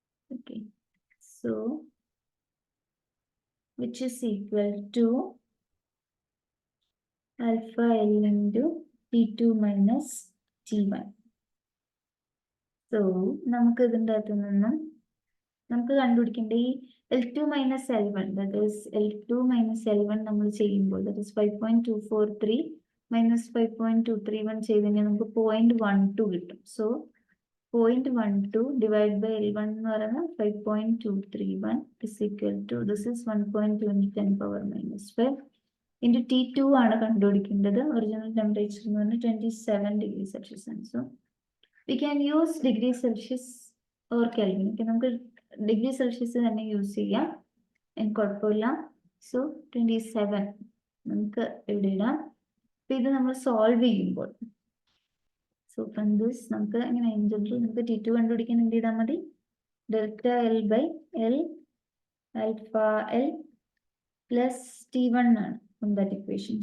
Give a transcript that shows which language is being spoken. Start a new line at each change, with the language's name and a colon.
English: Okay, so which is equal to alpha L into T2 minus T1.
Malayalam: So നമുക്ക് ഇതിൻ്റെ അകത്ത് നിന്നും നമുക്ക് കണ്ടുപിടിക്കേണ്ട ഈ L2 minus L1,
English: that is L2 minus L1
Malayalam: നമ്മൾ ചെയ്യുമ്പോൾ ദാറ്റ് ഈസ് 5.243 മൈനസ് 5.231 ചെയ്ത് കഴിഞ്ഞാൽ നമുക്ക് 0.12 കിട്ടും.
English: so 0.12 divided by L1 എന്ന് പറയുന്നത് 5.231 is equal to, this is 1.2 into 10⁻⁵ into T2
Malayalam: ആണ് കണ്ടുപിടിക്കേണ്ടത്. ഒറിജിനൽ ടെമ്പറേച്ചർ എന്ന് പറഞ്ഞാൽ 27 degrees Celsius ആണ്. So
English: we can use degree Celsius or Kelvin.
Malayalam: Okay, നമുക്ക് ഡിഗ്രി സെൽഷ്യസ് തന്നെ യൂസ് ചെയ്യാം, കുഴപ്പമില്ല. സോ 27 നമുക്ക് ഇവിടെ ഇടാം. അപ്പൊ ഇത് നമ്മൾ സോൾവ് ചെയ്യുമ്പോൾ,
English: so from this
Malayalam: നമുക്ക് എങ്ങനെ ഇൻ ജനറൽ നമുക്ക് T2 കണ്ടുപിടിക്കാൻ എന്ത് ചെയ്താൽ മതി, delta L by L alpha L plus T1 ആണ് ഫ്രം ദാറ്റ് ഇക്വേഷൻ.